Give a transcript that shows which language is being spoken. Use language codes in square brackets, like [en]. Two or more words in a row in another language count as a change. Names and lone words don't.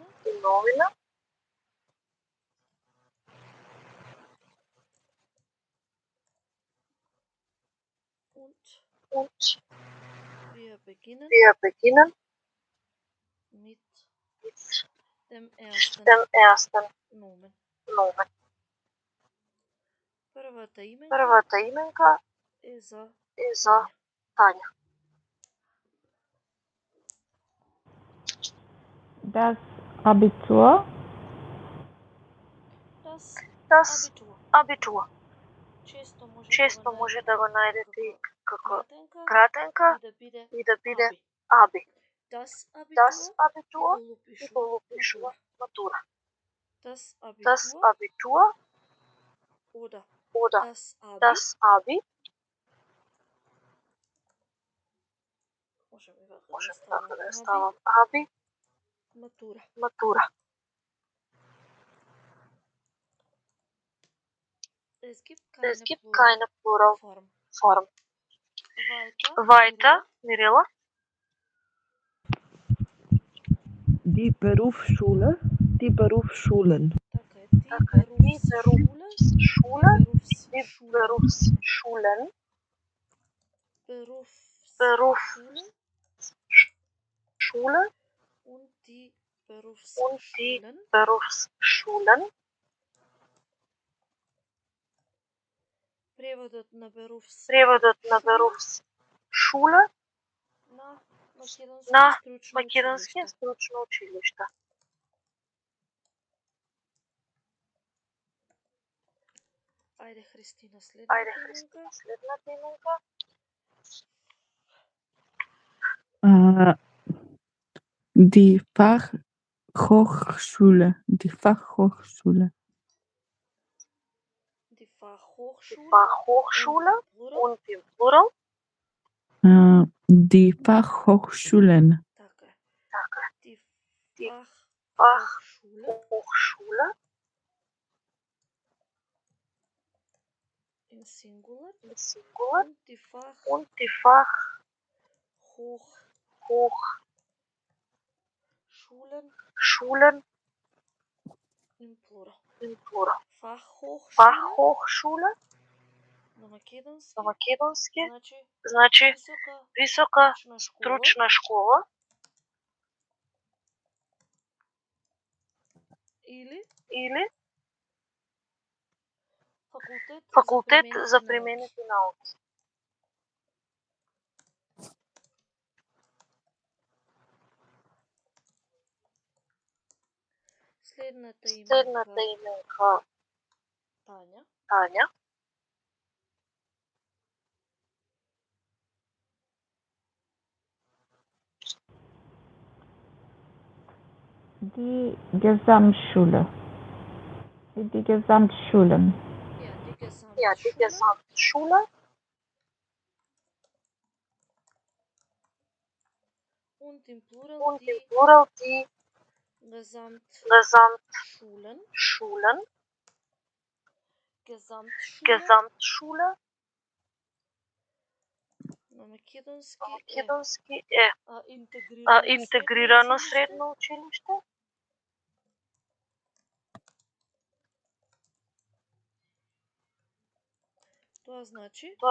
[de] die Nomina. Und wir beginnen mit dem ersten Nomen. Nomen. [mk] Првата именка Првата именка е за е за Тања. [de] Das Abitur, Das Das Abitur. Abitur. [mk] Често може да го најдете и како кратенка кратенка и да биде и да Abi. биде Аби. [de] Das Das Abitur Abitur [mk] и и го го пишува матура. [de] Das Das Abitur Abitur oder oder das Abi das Abi. [mk] можеме вака Може да така да ставам ставам Abi, Аби, матура. матура. [de] Es gibt Es keine gibt keine Pluralform. Pluralform. Weiter, Weiter, Mirella. Die Berufsschule, die Berufsschulen. [mk] така е, [de] die Berufsschule, Berufsschule, die Berufsschulen, Berufsschulen und die und die Berufsschulen Berufsschulen. [mk] Преводот на Berufsschule на на македонски македонски стручно стручно училиште. Ајде, Христина, Ајде, следната Христина, именка. следната именка. [de] Die Fachhochschule. Die Fachhochschule. Die Fachhochschule, Fachhochschule und im Plural. und im Plural. Die Fachhochschulen. [mk] Така е. Така е. [de] Die Die Fachhochschule Fachhochschule in Singular in Singular und die und die Fachhochschulen Fachhochschulen im Plural. in Plural. [mk] Fachhochschule Fachhochschule на македонски на македонски значи значи висока стручна школа стручна школа или или факултет за применети науки. Следната именка Тања. Тања. [de] die Gesamtschule, die Gesamtschulen, Ja, die Die Gesamtschule und im Plural und im die Plural die Gesamtschulen. Gesamtschulen. [mk] Gesamtschule Gesamtschule на македонски на македонски е интегрирано интегрирано средно училиште. Тоа значи